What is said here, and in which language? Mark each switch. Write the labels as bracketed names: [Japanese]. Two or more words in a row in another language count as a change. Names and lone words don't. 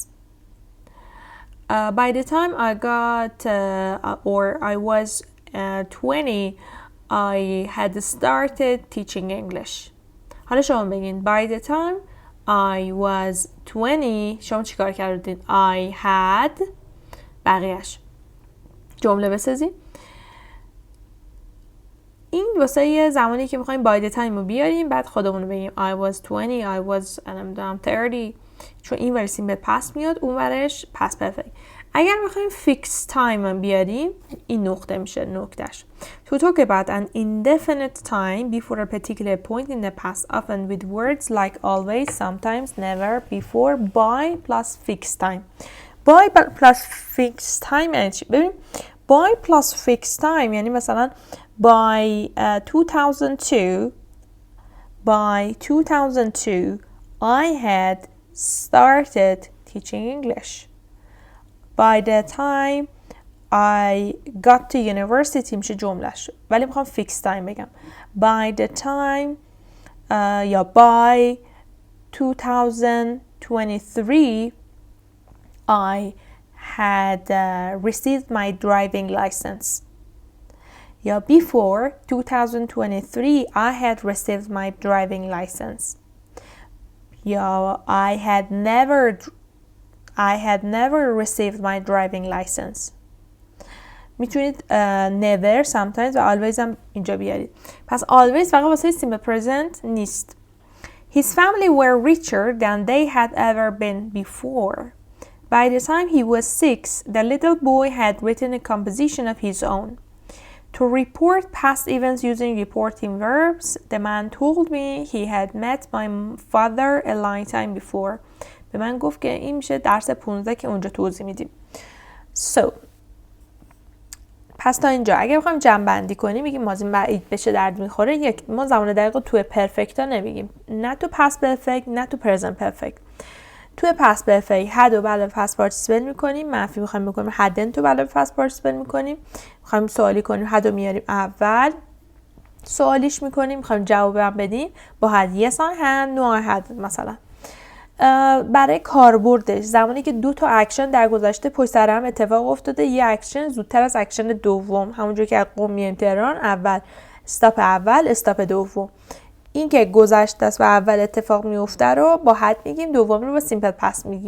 [English] By the time I got or I was 20 I had started teaching English. [Persian] حالا شما بگین [English] by the time I was 20 [Persian] شما چیکار کردید؟ [English] I had [Persian] بقیهش جمله بسازید. این واسه یه زمانی که میخوایم [English] by the time [Persian] رو بیاریم بعد خودمون رو بگیم [English] I was 20 I was 30 [Persian] چون این ورسیم به پس میاد اون ورش [English] past perfect. [Persian] اگر میخوایم [English] fixed time [Persian] بیاریم این نقطه میشه نکتهش. [English] To talk about an indefinite time before a particular point in the past often with words like always, sometimes, never, before, by plus fixed time. By plus fixed time [Persian] یعنی چی؟ ببین [English] by plus fixed time [Persian] یعنی مثلا [English] by 2002 I had started teaching English. By the time I got to university [Persian] میشه جملهش. ولی میخوام [English] fixed time [Persian] بگم. [English] By the time یا by 2023 I had received my driving license. یا before 2023 I had received my driving license. یا I had never received my driving license. [Persian] میتونید [English] never, sometimes [Persian] و always هم اینجا بیارید. پس always فقط واسه [English] simple present [Persian] نیست. [English] His family were richer than they had ever been before. By the time he was 6, the little boy had written a composition of his own. To report past events using reporting verbs, the man told me he had met my father a long time before. [Persian] به من گفت که این میشه درس 15 که اونجا توضیح میدیم. So پس تا اینجا اگه بخوایم جمع بندی کنیم میگیم ماضی بعید بشه درد میخوره. یک ما زمان دقیق تو پرفکت ها نمیگیم، نه تو [English] past perfect [Persian] نه تو [English] present perfect. [Persian] تو [English] past perfect [Persian] had و بعد [English] past participle [Persian] میکنیم، منفی میخوایم بکنیم hadn't تو بعد [English] past participle [Persian] میکنیم. میخوایم سوالی کنیم had رو میاریم اول سوالیش میکنیم، میخوایم جواب بدیم با had [English] yes I had no I had. [Persian] مثلا برای کاربردش زمانی که دو تا اکشن در گذشته پشت سر هم اتفاق افتاده، یه اکشن زودتر از اکشن دوم، همونجور که از قم میایم تهران اول استاپ اول استاپ دوم، این که گذشته است و اول اتفاق میفته رو با had میگیم، دوم رو با [English] simple past [Persian] میگیم.